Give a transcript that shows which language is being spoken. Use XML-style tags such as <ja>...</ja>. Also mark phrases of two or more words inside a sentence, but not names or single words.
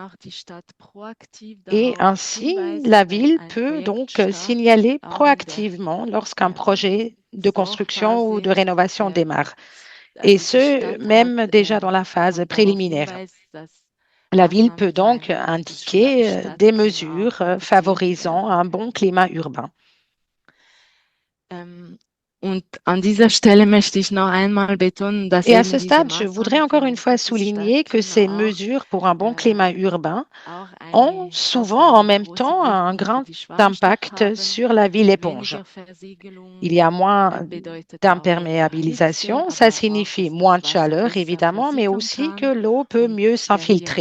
<fr>Et ainsi, la ville peut donc signaler proactivement lorsqu'un projet de construction ou de rénovation démarre, et ce, même déjà dans la phase préliminaire. La ville peut donc indiquer des mesures favorisant un bon climat urbain.</fr> <de>Und an dieser Stelle möchte ich noch einmal betonen, dass</de> <fr>Et à ce stade, je voudrais encore une fois souligner que ces mesures pour un bon climat urbain ont souvent en même temps un grand impact sur la ville éponge. Il y a moins d'imperméabilisation, ça signifie moins de chaleur évidemment, mais aussi que l'eau peut mieux s'infiltrer.</fr>